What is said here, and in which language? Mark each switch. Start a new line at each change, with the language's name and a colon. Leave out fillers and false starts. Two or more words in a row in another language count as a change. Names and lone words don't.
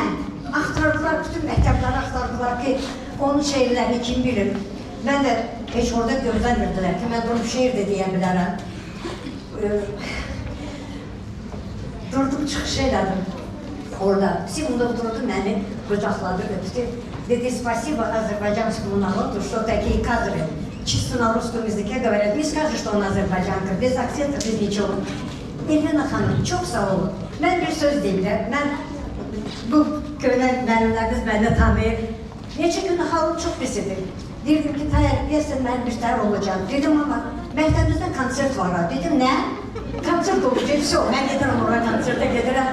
Azerbaijani: Axtardılar, bütün məktəbləri axtardılar ki, onun şeirlərini kim bilir? Mən də heç orada gözləmirdilər ki, mən bunu şeir də deyə bilərəm. Durdum, çıxış elədim orada. Simonov durdu, məni qucaqladı, öptü. Dedi,
Russian: спасибо азербайджанскому народу, что такие кадры. Чисто на русском языке говорят, не скажешь, что он азербайджанка, без акцента, без ничего.
Azerbaijani: Elvina xanım, çox sağ olun. Mən bir söz deyirəm, mən bu köhnə müəllimləriniz məndə tanıyır. Neçə gün halım çox pis idi. Deyirdim ki, deyəsən mənim bir təhər olacaq. Dedim, amma məktəbimizdə konsert var. Dedim, nə? Konsert olacaq, mən gedirəm oraya konsertə gedirəm.